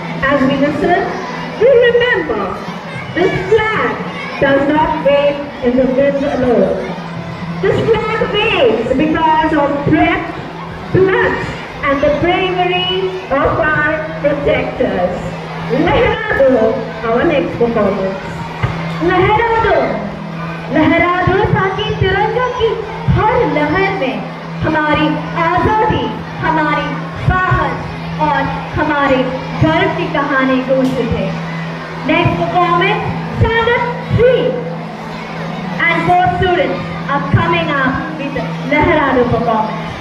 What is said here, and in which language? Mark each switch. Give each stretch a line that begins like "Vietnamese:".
English: As we listen, we remember this flag does not wave in the wind alone. This flag waves because of breath, blood, and the bravery of our protectors. Lehrado, our next performance.
Hindi: लहरा दो, लहरा दो ताकि तिरंगा की हर लहर में हमारी आजादी, हमारी साहस और हमारे गर्व की कहानी गूंजती है।
English: Next performance, Standard 3 and 4 students are coming up with Lehrado performance.